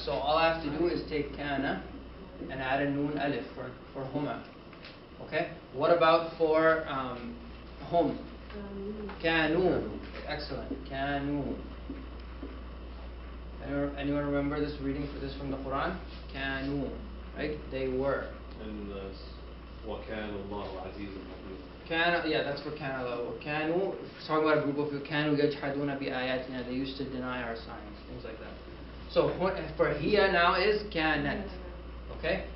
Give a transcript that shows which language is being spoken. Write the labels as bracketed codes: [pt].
[en] So all I have to do is take kana and add a noon alif for huma. Okay? What about for hum? Kanu. Excellent. Kanu. Anyone remember this reading for this from the Quran? Kanu, right? They were. [ar] And وَكَانَ اللَّهُ عَزِيزًا حَكِيمًا. [en] Kana, yeah, that's for Kana. Kanu, it's talking about a group of people. [ar] Kanu yajhaduna bi ayatina. [en] They used to deny our signs, things like that. So for hiya now is kanat, okay?